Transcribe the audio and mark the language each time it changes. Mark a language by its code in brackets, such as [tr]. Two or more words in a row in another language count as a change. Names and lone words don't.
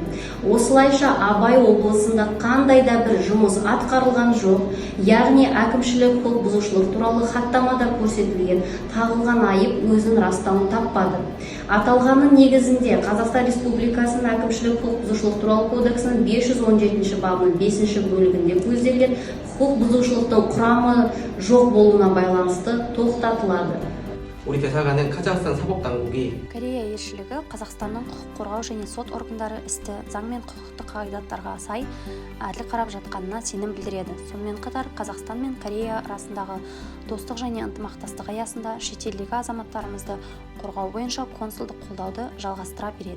[kk] Осылайша Абай облысында қандай да бір жұмыс атқарылған жоқ, яғни әкімшілік құқық бұзушылық туралы хаттамада көрсетілген тағылған айып өзін растауын таппады. Аталғанның негізінде Қазақстан Республикасының әкімшілік құқық бұзушылық туралы кодексінің 517 бабының 5 бөлігінде көзделген құқық бұзушылықтың құрамы жоқ болуына байланысты тоқтатылады. [ko] 우리 대사관은 카자흐스탄 사법당국이 [kk] Корея елшілігі Қазақстанның құқық қорғау және сот органдары істі заң мен құқықтық қағидаттарға сай әділ қарап жатқанына сенім білдіреді. Сонымен қатар Қазақстан мен Корея арасындағы достық және ынтымақтастық аясында шетелдегі азаматтарымызды қорғау бойынша консулдық қолдауды жалғастыра береді.